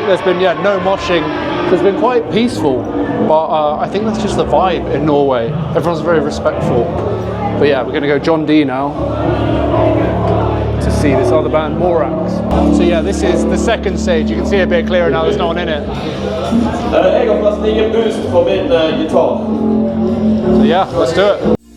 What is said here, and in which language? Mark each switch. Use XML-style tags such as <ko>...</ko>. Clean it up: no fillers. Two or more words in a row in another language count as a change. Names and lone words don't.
<en>There's been no moshing. It's been quite peaceful, but I think that's just the vibe in Norway. Everyone's very respectful. But yeah, we're going to go John D now to see this other band, Morax. So yeah, this is the second stage. You can see it a bit clearer now, there's no one in it.</en> <no>Jeg har forresten ingen boost på min gitar.</no> <en>So yeah, let's do it.</en>